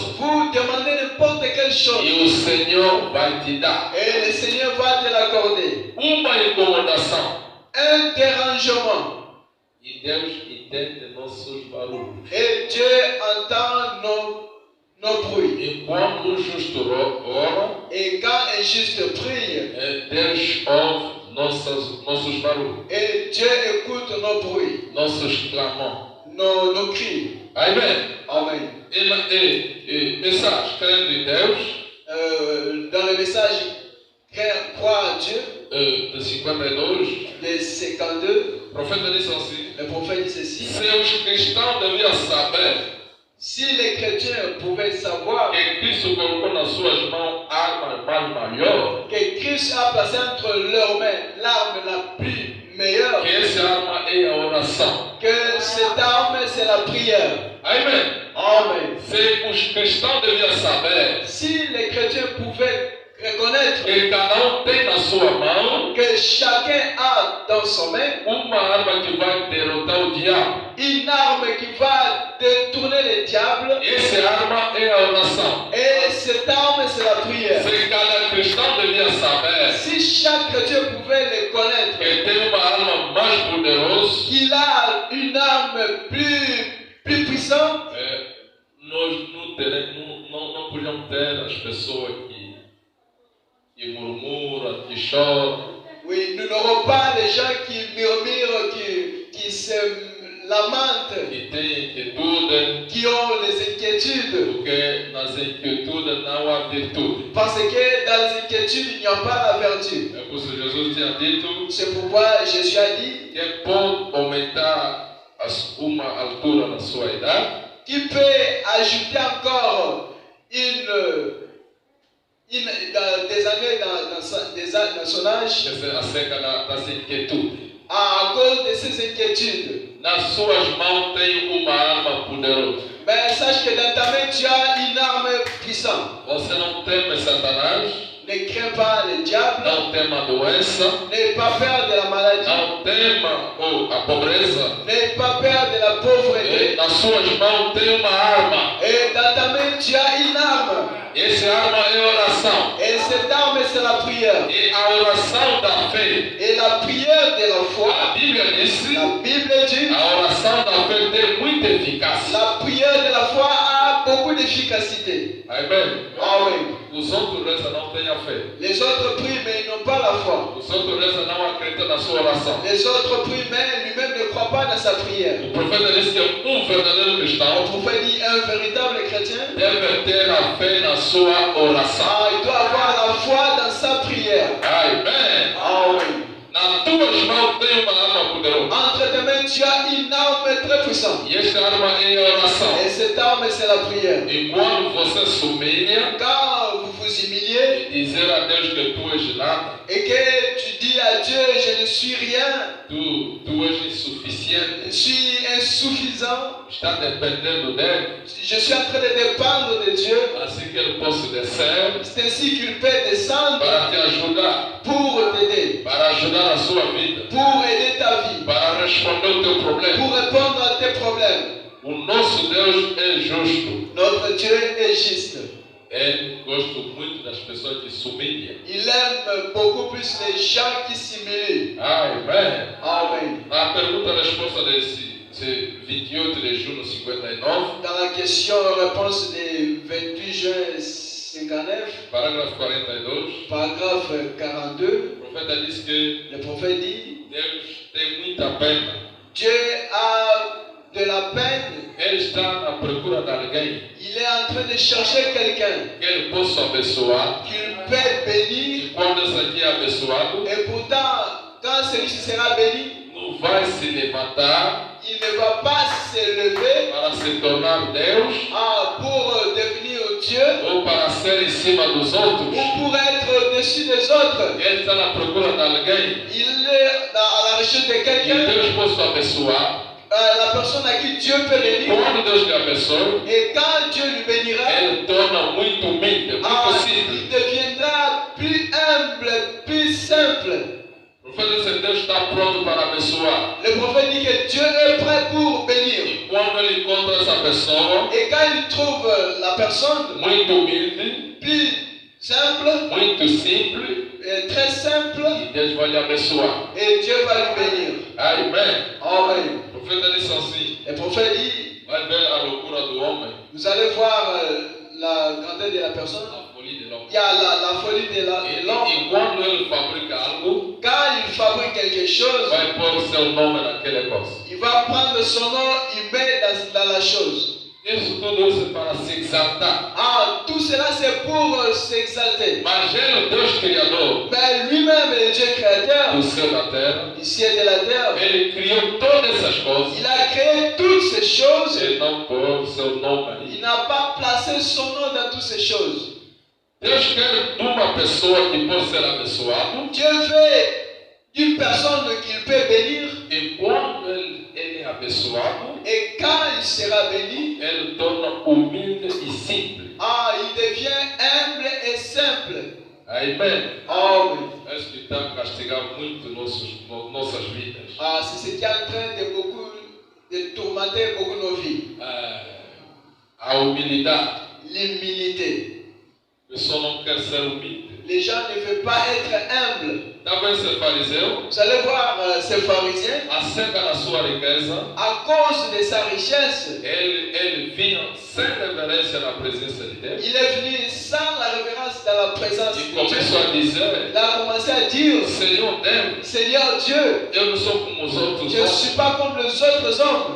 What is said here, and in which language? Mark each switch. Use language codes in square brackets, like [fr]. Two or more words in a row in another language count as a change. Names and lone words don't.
[fr] vous demandez n'importe quelle chose. [pt] E o Senhor vai te dar. [fr] Et le Seigneur va te l'accorder. [pt] Uma incomodação. [fr] Un dérangement. [pt] E Deus entende nossos barulhos. [fr] Et Dieu entend nos bruits. [pt] E quando o justo ora, [fr] Et quand un juste prie, [pt] Deus ouve nossos barulhos, [fr] et Dieu écoute nos bruits, [pt] nossos clamores. [fr] nos cris. [pt] Amém. [fr] Amen. [pt] E mensagem, crendo em Deus, [fr] Dans le message croire à Dieu, [pt] de 52, [fr] de 52, [pt] o profeta disse assim: [fr] le prophète dit ceci. [pt] se os cristãos deviam saber [fr] Si les chrétiens pouvaient savoir [pt] que Cristo colocou nas suas mãos armas mais maior, [fr] que Christ a placé entre leurs mains l'arme la plus meilleure, [pt] que essa arma é a oração. [fr] que cette arme c'est la prière. [pt] Amém. [fr] Amen. [pt] Se os cristãos deviam saber [fr] Si les chrétiens pouvaient reconnaître [pt] que cada tem na sua mão [fr] que chacun a dans son main [pt] uma arma que vai derrotar o diabo, [fr] une arme qui va détourner les diables, [pt] essa arma é a oração. [fr] et cette arme c'est la prière. [pt] Se cada cristão devia saber [fr] Si chaque chrétien pouvait le connaître, [pt] que tem uma arma mais poderosa, [fr] qu'il a une arme plus puissante, [pt] nós não podíamos ter as pessoas que murmuram, que choram, [fr] oui, nous n'aurons pas les gens qui murmurent, qui se lamentent, [pt] que têm inquietude, [fr] qui ont les inquiétudes. [pt] porque nas inquietudes não há virtude. [fr] Parce que dans les inquiétudes, il n'y a pas la vertu. [pt] É por isso que Jesus tinha dito [fr] C'est pourquoi Jésus a dit, [pt] que pode aumentar uma altura na sua idade, [fr] qui peut ajouter encore des années dans son âge [pt] acerca das inquietudes. [fr] à cause de ses inquiétudes. [pt] Nas suas mãos tem uma arma poderosa. [fr] Mais sache que dans ta main, tu as une arme puissante. [pt] Você não teme Satanás, [fr] Ne crains pas le diable, [pt] não tema a doença, [fr] n'aie pas peur de la maladie, [pt] não tema a pobreza. [fr] n'aie pas peur de la pauvreté. [pt] Nas suas mãos tem uma arma. [fr] Et dans ta main, tu as une arme. [pt] Essa arma é a oração. [fr] Et cette arme, c'est la prière. [pt] E a oração da fé. [fr] Et la prière de la foi, [pt] A Bíblia disse, [fr] la Bible dit, [pt] a oração da fé tem muita eficácia. [fr] la prière de la foi a beaucoup d'efficacité. [pt] Amém. [fr] Ah oui. [pt] os outros rezam, não têm a fé. [fr] Les autres prient, mais ils n'ont pas la foi. [pt] Os outros rezam, não acreditam na sua oração. [fr] Les autres prient, mais lui-même ne croit pas dans sa prière. [pt] O profeta disse que verdadeiro [fr] Le [pt] cristão [fr] prophète dit un véritable chrétien, [pt] deve ter a fé na sua oração. [fr] il doit avoir la foi dans sa prière. [pt] Amém. [fr] Ah oui. [pt] Nas tuas mãos tem uma arma poderosa. [fr] Entre tes mains, tu as une arme très puissante. [pt] E esta arma é a oração. [fr] Et cette arme, c'est la prière. [pt] E quando você se humilha [fr] Quand vous vous humiliez [pt] e dizer a Deus que tu és nada, [fr] et que tu dis à Dieu, je ne suis rien, [pt] tu és insuficiente, [fr] je suis insuffisant, [pt] está dependendo dele, [fr] je suis en train de dépendre de Dieu, [pt] assim que ele possa descer [fr] c'est ainsi qu'il peut descendre [pt] para te ajudar, [fr] pour t'aider, [pt] para ajudar a sua vida, [fr] pour aider ta vie, [pt] para responder o teu problema. [fr] pour répondre à tes problèmes. [pt] O nosso Deus é justo. [fr] Notre Dieu est juste. [pt] Ele gosta muito das pessoas que se humilham. [fr] Il aime beaucoup plus les gens qui s'humilient. [pt] Amém. [fr] Amen. [pt] Na pergunta-resposta desse 28 de junho de 59, [fr] Dans la question-réponse du 28 juin 59, [pt] parágrafo 42, [fr] paragraphe 42, [pt] o profeta diz que [fr] le prophète dit, [pt] Deus tem muita pena. [fr] Dieu a de la peine, [pt] Ele está à procura de alguém [fr] il est en train de chercher quelqu'un [pt] que ele possa abençoar. [fr] qu'il peut bénir, [pt] E quando esse aqui é abençoado, [fr] et pourtant, quand celui-ci sera béni, [pt] não vai se levantar [fr] il ne va pas se lever [pt] para se tornar Deus [fr] pour devenir Dieu [pt] ou para ser em cima dos outros. [fr] ou pour être au-dessus des autres. [pt] Ele está à procura de alguém [fr] Il est à la recherche de [pt] que [fr] quelqu'un, [pt] Deus possa abençoar. [fr] la personne à qui Dieu peut bénir. [pt] Quando Deus lhe abençoe, [fr] Et quand Dieu lui bénira, [pt] ele torna muito humilde, muito simples. [fr] il deviendra plus humble, plus simple. [pt] O profeta diz que Deus está pronto para abençoar. [fr] Le prophète dit que Dieu est prêt pour bénir. [pt] E quando ele encontra essa pessoa [fr] Et quand il trouve la personne [pt] muito humilde, [fr] plus simple, [pt] muito simples, [fr] très simple, [pt] e Deus vai lhe abençoar. [fr] et Dieu va lui bénir. [pt] Amém. [fr] Amen. [pt] O profeta disse assim: [fr] Le prophète dit, [pt] vai ver a loucura do homem, [fr] vous allez voir la grandeur de la personne. [pt] a folia [fr] de l'homme. Il y a la folie de l'homme. [pt] E quando ele fabrica algo, [fr] Quand il fabrique quelque chose, [pt] vai pôr o seu nome naquela coisa. [fr] il va prendre son nom, il met dans la chose. [pt] Isso tudo é para se exaltar. [fr] Tout cela c'est pour s'exalter. [pt] Mas ele, o Deus Criador [fr] Mais lui-même, le Dieu créateur, [pt] do céu e da terra, [fr] du ciel et de la terre, [pt] ele criou todas essas coisas. [fr] il a créé toutes ces choses. [pt] Ele não pôs o seu nome ali. [fr] Il n'a pas placé son nom dans toutes ces choses. [pt] Deus quer de uma pessoa que pode ser abençoado. [fr] Dieu veut d'une personne qu'il peut bénir. [pt] E quando ele é abençoado, [fr] Et quand il sera béni, [pt] ele torna humilde e simples. [fr] il devient humble et simple. [pt] Amém. [fr] Amen. [pt] Acho que está a castigar muito nossas vidas. [fr] C'est ce qui est en train de tourmenter beaucoup nos vies. [pt] A humildade. [fr] L'humilité. [pt] A pessoa não quer ser humilde. [fr] Les gens ne veulent pas être humbles. [pt] Talvez esse fariseu, [fr] Vous allez voir ces pharisiens, [pt] acerca da sua riqueza, [fr] à cause de sa richesse, [pt] ele vinha sem reverência na presença de Deus. [fr] il est venu sans la révérence dans la présence [pt] E [fr] de Dieu. [pt] começou a dizer: [fr] Il a commencé à dire, [pt] Senhor Deus, [fr] Seigneur Dieu, [pt] eu não sou como os outros [fr] je ne suis pas comme les autres hommes,